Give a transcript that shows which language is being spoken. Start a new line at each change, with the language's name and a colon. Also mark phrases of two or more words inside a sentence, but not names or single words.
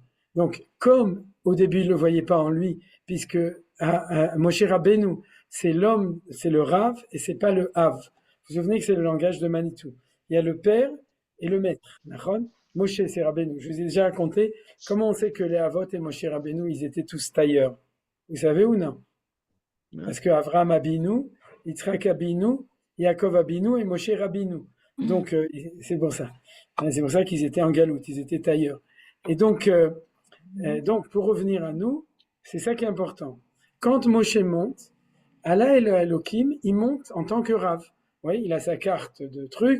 French: Donc, comme au début il ne le voyait pas en lui, puisque Moshe Rabbeinu, c'est l'homme, c'est le Rav, et c'est pas le Hav. Vous vous souvenez que c'est le langage de Manitou. Il y a le père et le maître. Moshe, c'est Rabbeinu. Je vous ai déjà raconté comment on sait que les Havot et Moshe Rabbeinu, ils étaient tous tailleurs. Vous savez ou non? Parce que Avraham Abinu, Yitzhak Abinu, Yaakov Abinu et Moshe Rabbeinu. Donc, c'est pour ça. C'est pour ça qu'ils étaient en galoute, ils étaient tailleurs. Et donc, pour revenir à nous, c'est ça qui est important. Quand Moshe monte, Allah et le Elohim, il monte en tant que Rav. Oui, il a sa carte de truc.